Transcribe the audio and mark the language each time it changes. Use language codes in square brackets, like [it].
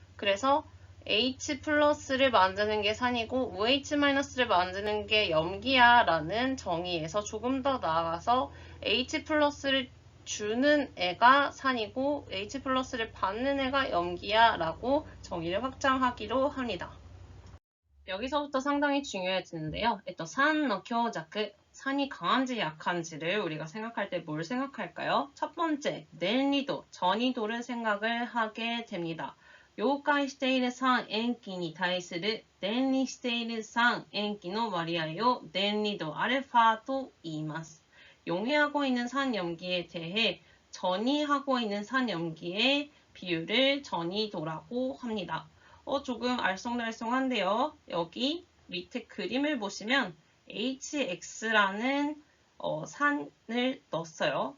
[ko] 그래서 H 플러스를 만드는 게 산이고 OH-를 만드는 게 염기야 라는 정의에서 조금 더 나아가서 H 플러스를 주는 애가 산이고 H 플러스를 받는 애가 염기야 라고 정의를 확장하기로 합니다. 여기서부터 상당히 중요해지는데요. 산의 교자크, 산이 강한지 약한지를 우리가 생각할 때 뭘 생각할까요? 첫 번째, 낸리도, 전이도를 생각을 하게 됩니다. [ja] 溶解している酸塩基に対する電離している酸塩基の割合を電離度アルファと言います. [ko] 용해하고 있는 산염기에 대해 전이하고 있는 산염기의 비율을 전이도라고 합니다. 조금 알쏭달쏭한데요. 여기 밑에 그림을 보시면 HX라는 산을 넣었어요.